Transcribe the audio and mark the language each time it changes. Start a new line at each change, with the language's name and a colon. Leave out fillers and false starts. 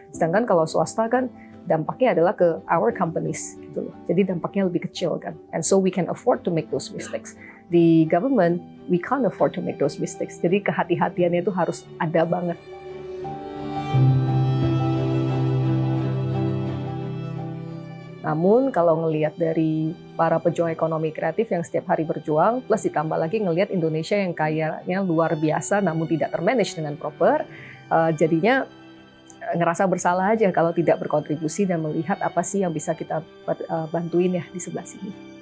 Indonesian: Sedangkan kalau swasta kan dampaknya adalah ke
English: our companies
Indonesian: gitu loh. Jadi dampaknya lebih kecil kan.
English: And so we can afford to make those mistakes. Di government we can't afford to make those mistakes.
Indonesian: Jadi kehati-hatiannya itu harus ada banget. Namun kalau ngelihat dari para pejuang ekonomi kreatif yang setiap hari berjuang, plus ditambah lagi ngelihat Indonesia yang kayaknya luar biasa namun tidak termanage dengan proper, jadinya ngerasa bersalah aja kalau tidak berkontribusi dan melihat apa sih yang bisa kita bantuin ya di sebelah sini.